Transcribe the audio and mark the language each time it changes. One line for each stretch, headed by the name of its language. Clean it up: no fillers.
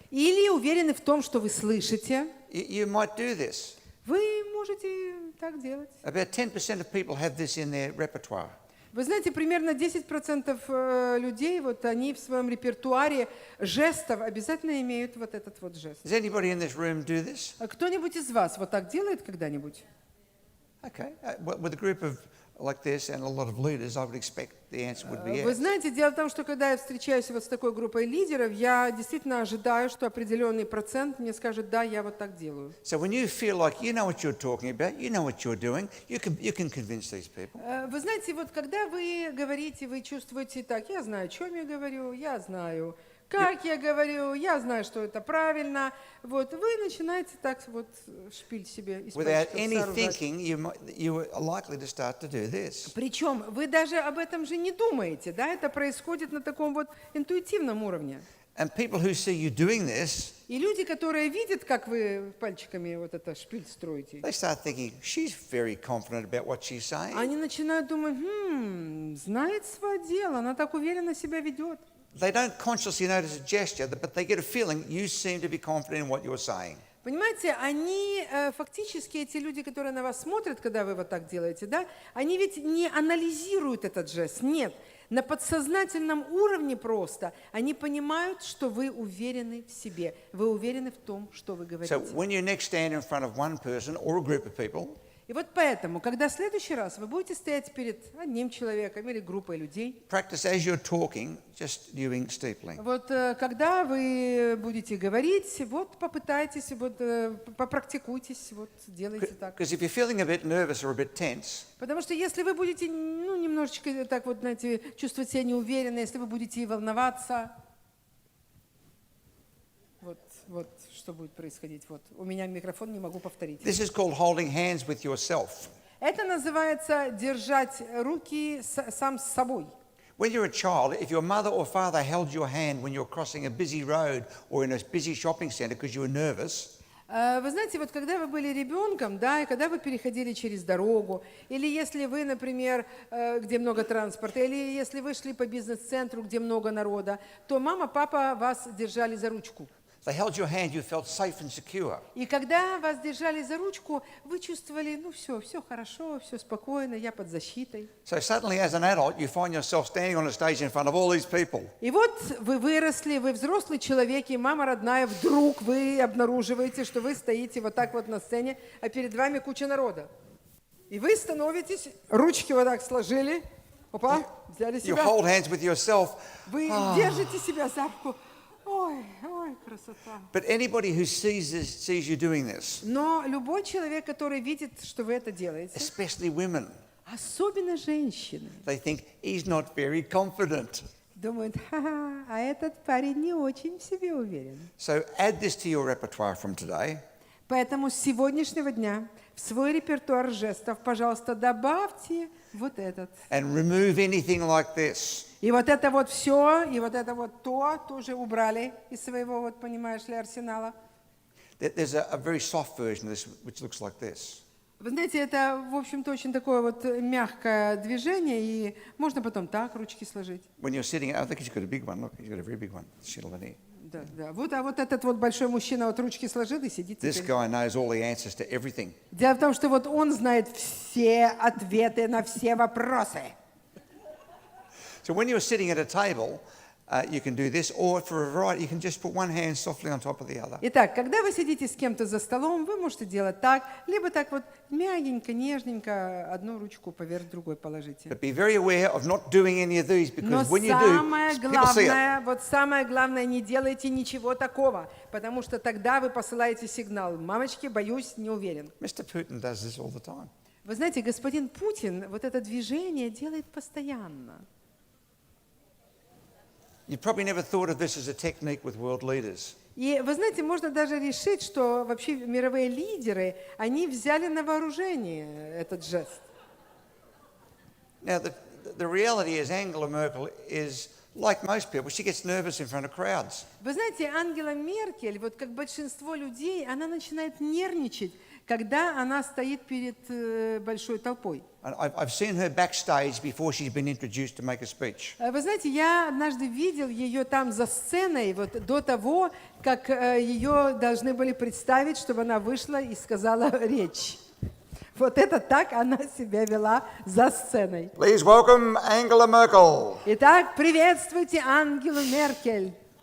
Russian: или уверены в том, что вы слышите,
English: you might do this.
Russian: вы можете так делать.
English: About 10% of people have this in their repertoire.
Russian: Вы знаете, примерно 10% людей, вот они в своем репертуаре жестов обязательно имеют вот этот вот жест.
English: Does anybody in this room do this?
Russian: А кто-нибудь из вас вот так делает когда-нибудь?
English: Okay. With a group of like this and a lot of leaders, I would expect the answer would be
Russian: Вы
English: yes.
Russian: знаете, дело в том, что когда я встречаюсь вот с такой группой лидеров, я действительно ожидаю, что определенный процент мне скажет, да, я вот так делаю.
English: So when you feel like you know what you're talking about, you know what you're doing, you can convince these people.
Russian: Вы знаете, вот когда вы говорите, вы чувствуете так, я знаю, о чем я говорю, я знаю, как я говорю, я знаю, что это правильно. Вот вы начинаете так вот шпиль себе из
English: Without
Russian: пальчиков
English: any
Russian: сооружать.
English: thinking, you are likely to start to do this.
Russian: Причем вы даже об этом же не думаете, да? Это происходит на таком вот интуитивном уровне.
English: And people who see you doing this,
Russian: И люди, которые видят, как вы пальчиками вот это шпиль строите,
English: they start thinking, she's very confident about what she's saying.
Russian: они начинают думать, знает свое дело, она так уверенно себя ведет.
English: They don't consciously notice a gesture, but they get a feeling you seem to be confident in what you're saying.
Russian: Понимаете, они фактически, эти люди, которые на вас смотрят, когда вы вот так делаете, да, они ведь не анализируют этот жест, нет. На подсознательном уровне просто они понимают, что вы уверены в себе, вы уверены в том, что вы говорите.
English: So when you next stand in front of one person or a group of people,
Russian: И вот поэтому, когда в следующий раз вы будете стоять перед одним человеком или группой людей,
English: practice as you're talking, just doing steepling.
Russian: вот когда вы будете говорить, вот попытайтесь, вот попрактикуйтесь, вот делайте так.
English: Because if you're feeling a bit nervous or a bit tense,
Russian: Потому что если вы будете, немножечко так вот, знаете, чувствовать себя неуверенно, если вы будете волноваться, вот что будет происходить. Вот у меня микрофон, не могу повторить.
English: this is called holding hands with yourself.
Russian: Это называется держать руки сам с собой.
English: When you're a child, if your mother or father held your hand when you're crossing a busy road or in a busy shopping centre because you were nervous,
Russian: Вы знаете, вот когда вы были ребенком, да, и когда вы переходили через дорогу, или если вы, например, где много транспорта, или если вы шли по бизнес-центру, где много народа, то мама, папа вас держали за ручку.
English: they held your hand, you felt safe and secure.
Russian: И когда вас держали за ручку, вы чувствовали, все хорошо, все спокойно, я под защитой.
English: So suddenly as an adult, you find yourself standing on a stage in front of all these people.
Russian: И вот вы выросли, вы взрослый человек, и мама родная, вдруг вы обнаруживаете, что вы стоите вот так вот на сцене, а перед вами куча народа. И вы становитесь, ручки вот так сложили, опа, взяли
English: You
Russian: себя.
English: hold hands with yourself.
Russian: Вы держите себя за руку. Ой, красота.
English: But anybody who sees you doing this,
Russian: Но любой человек, который видит, что вы это делаете,
English: especially women,
Russian: особенно женщины,
English: they think he's not very confident.
Russian: думают, ха-ха, а этот парень не очень в себе уверен.
English: So add this to your repertoire from today.
Russian: Поэтому с сегодняшнего дня в свой репертуар жестов, пожалуйста, добавьте вот этот.
English: And remove anything like this.
Russian: И вот это вот все, и вот это вот то тоже убрали из своего, вот понимаешь ли, арсенала.
English: There's a very soft version of this which looks like this.
Russian: Вы знаете, это, в общем-то, очень такое вот мягкое движение, и можно потом так ручки сложить.
English: When you're sitting, I think he's got a big one. Look, he's got a very big one. Sit on here.
Russian: Да, да. Вот, а вот этот вот большой мужчина вот ручки сложил и сидит
English: This
Russian: теперь.
English: guy knows all the answers to everything.
Russian: Дело в том, что вот он знает все ответы на все вопросы.
English: So when you're sitting at a table, you can do this, or for a variety, you can just put one hand softly on top of the other.
Russian: Итак, когда вы сидите с кем-то за столом, вы можете делать так, либо так вот мягенько, нежненько одну ручку поверх другой положите.
English: But be very aware of not doing any of these,
Russian: Но
English: because when you
Russian: самое
English: do, people see it.
Russian: главное, вот самое главное, не делайте ничего такого, потому что тогда вы посылаете сигнал. Мамочки, боюсь, не уверен.
English: Mr. Putin does this all the time.
Russian: Вы знаете, господин Путин вот это движение делает постоянно.
English: You probably never thought of this as a technique with world leaders.
Russian: И вы знаете, можно даже решить, что вообще мировые лидеры, они взяли на вооружение этот жест.
English: Now, the reality is Angela Merkel is like most people. She gets nervous in front of crowds.
Russian: Вы знаете, Ангела Меркель, вот как большинство людей, она начинает нервничать, когда она стоит перед большой толпой.
English: And I've seen her backstage before she's been introduced to make a speech.
Russian: Вы знаете, я однажды видел ее там за сценой, вот до того, как ее должны были представить, чтобы она вышла и сказала речь. Вот это так она себя вела за сценой.
English: Please welcome Angela Merkel.
Russian: Итак, приветствуйте Ангелу Меркель.